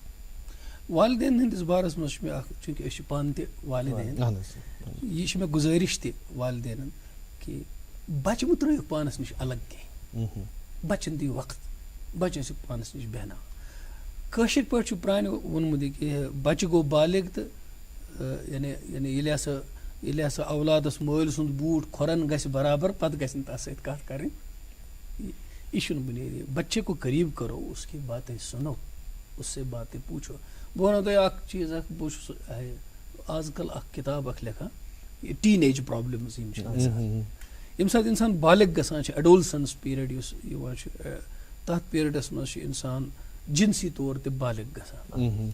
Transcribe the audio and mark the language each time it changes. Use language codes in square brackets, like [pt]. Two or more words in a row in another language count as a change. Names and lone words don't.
[ks] والدین ہٕنٛدِس بارس منٛز چھُ مےٚ اکھ, چوٗنٛکہِ أسۍ چھِ پانہٕ تہِ والدین, یہِ چھِ مےٚ گُزٲرِش تہِ والدینن کہ بچہِ مہٕ ترٲیِو پانس نِش الگ کینٛہہ, بچن دِیِو وقت, بچہِ ٲسِو پانس نِش بیٚہناوان. کٲشِر پٲٹھۍ چھُ پرانہِ ووٚنمُت کہ بچہِ گوٚو بالغ تہٕ یعنی ییٚلہِ ہسا اولادس مٲلۍ سُنٛد بوٗٹھ کھۄرن گژھِ برابر, پتہٕ گژھِ نہٕ تتھ سۭتۍ کتھ کرٕنۍ. یہ چھُنہٕ بُنیٲدی. [ur] بچے کو قریب کرو, اس کی باتیں سنو, اس سے باتیں پوچھو. [ks] بہٕ ونو تۄہہِ اکھ چیٖز اکھ, بہٕ چھُس آز کل اکھ کِتاب اکھ لیکھان, [en] teen age problems [ks] یِم چھِ آسان. ییٚمہِ ساتہٕ اِنسان بالغ گژھان چھُ, [en] adolescence period [ks] یُس یِوان چھُ, تتھ پیٖریڈس منٛز چھُ اِنسان جنسی طور تہِ بالغ گژھان